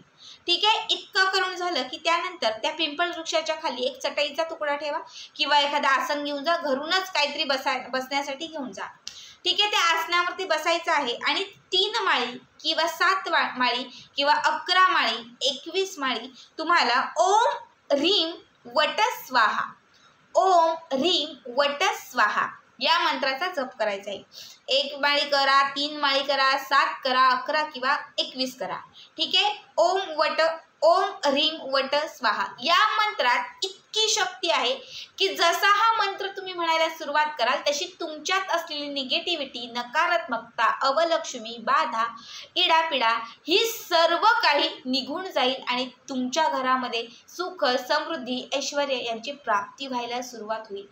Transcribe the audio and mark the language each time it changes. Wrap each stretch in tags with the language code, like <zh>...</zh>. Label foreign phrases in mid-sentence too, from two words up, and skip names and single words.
<mr>ठीक आहे, इतकं करून झालं की त्यानंतर त्या पिंपळ वृक्षाच्या खाली एक चटईचा तुकडा ठेवा किंवा एखादा आसन घेऊन जा, घरूनच काहीतरी बसण्यासाठी घेऊन जा। ठीक आहे, त्या आसनावरती बसायचं आहे आणि 3 माळी किंवा 7 माळी किंवा 11 माळी 21 माळी तुम्हाला</mr> <sa>ओम ह्रीं वट स्वाहा, ओम ह्रीं वट स्वाहा</sa> <mr>या मंत्राचा जप करायचा आहे। 1 माळी करा, 3 माळी करा, 7 करा, 11 किंवा 21 करा। ठीक आहे,</mr> <sa>ओम ह्रीं वट स्वाहा</sa> <mr>या मंत्रात इतकी शक्ती आहे की जसा हा मंत्र तुम्ही म्हणायला सुरुवात कराल तशी तुमच्यात असलेली निगेटिव्हिटी, नकारात्मकता, अवलक्ष्मी, बाधा, इडापिडा ही सर्व काही निघून जाईल आणि तुमच्या घरामध्ये सुख, समृद्धी, ऐश्वर्य यांची प्राप्ती व्हायला सुरुवात होईल।</mr>